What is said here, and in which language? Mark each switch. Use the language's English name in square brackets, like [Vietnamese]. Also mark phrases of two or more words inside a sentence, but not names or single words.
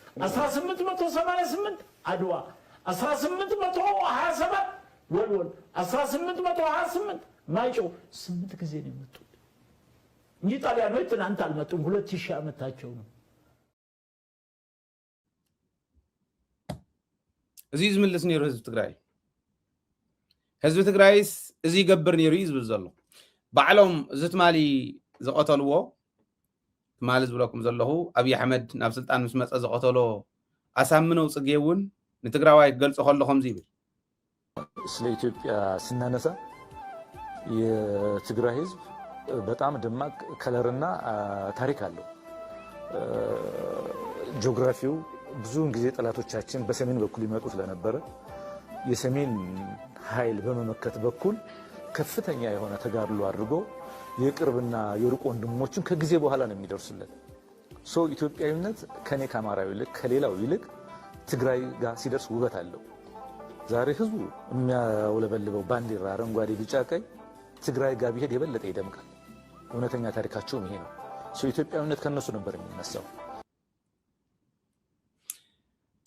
[Amharic] 1888 አድዋ 1827 ወልወል 1828 ማይጮ 8 ጊዜ ነው የመጡት እንጂ ጣሊያኖች ትናንት አልመጡም 2000 ዓመታቸው ነው [Tigrinya] እዚህ ዝምልስ ነይሩ ህዝብ ትግራይስ እዚ ይገብር ነይሩ ይዝብል ዘሎ ባዕሎም ዝትማሊ ዘቀተልዎ ማል ዝብለኩም ዘለኹ አብይ አሕመድ ናብ ስልጣን ምስ መፀ ዘቀተሎ አሳምነው ጽጌውን ንትግራዋይ ገልጾ ከለኹም ዝብል [Amharic] ስለ ኢትዮጵያ ስናነሳ የትግራይ ህዝብ በጣም ደማቅ ከለርና ታሪክ አለው ጂኦግራፊው ብዙውን ጊዜ ጠላቶቻችን በሰሜን በኩል ይመጡ ስለነበረ የሰሜን ኃይል በመመከት በኩል ከፍተኛ የሆነ ተጋድሎ አድርጎ የቅርብና የሩቅ ወንድሞችን ከጊዜ በኋላ ነው የሚደርሱለት ሶ ኢትዮጵያዊነት ከኔ ከአማራው ይልቅ ከሌላው ይልቅ ትግራይ ጋር ሲደርስ ውበት አለው ዛሬ ህዝቡ የሚያውለበልበው ባንዲራ አረንጓዴ ቢጫ ቀይ ትግራይ ጋር ቢሄድ የበለጠ ይደምቃል እውነተኛ ታሪካቸው ይሄ ነው ሶ ኢትዮጵያዊነት ከነሱ ነበር የሚነሳው